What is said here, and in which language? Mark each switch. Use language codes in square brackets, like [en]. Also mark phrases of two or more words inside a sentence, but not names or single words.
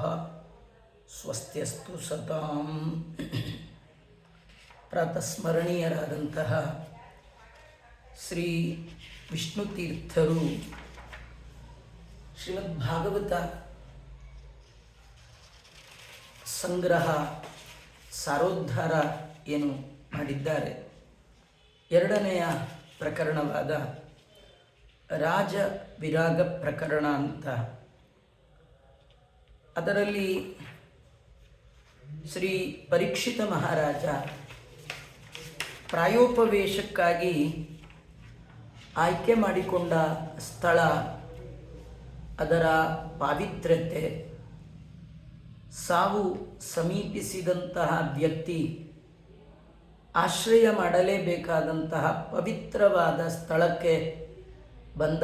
[kn] ಸ್ವಸ್ತ್ಯಸ್ತು ಸತಾಂ. ಪ್ರಾತಸ್ಮರಣೀಯರಾದಂತಹ ಶ್ರೀ ವಿಷ್ಣುತೀರ್ಥರು ಶ್ರೀಮದ್ಭಾಗವತ ಸಂಗ್ರಹ ಸಾರೋದ್ಧಾರ ಏನು ಮಾಡಿದ್ದಾರೆ, ಎರಡನೆಯ ಪ್ರಕರಣವಾದ ರಾಜ ವಿರಾಗ ಪ್ರಕರಣ ಅಂತ. ಅದರಲ್ಲಿ ಶ್ರೀ ಪರೀಕ್ಷಿತ ಮಹಾರಾಜ ಪ್ರಾಯೋಪವೇಶಕ್ಕಾಗಿ ಆಯ್ಕೆ ಮಾಡಿಕೊಂಡ ಸ್ಥಳ, ಅದರ ಪಾವಿತ್ರ್ಯತೆ, ಸಾವು ಸಮೀಪಿಸಿದಂತಹ ವ್ಯಕ್ತಿ ಆಶ್ರಯ ಮಾಡಲೇಬೇಕಾದಂತಹ ಪವಿತ್ರವಾದ ಸ್ಥಳಕ್ಕೆ ಬಂದ.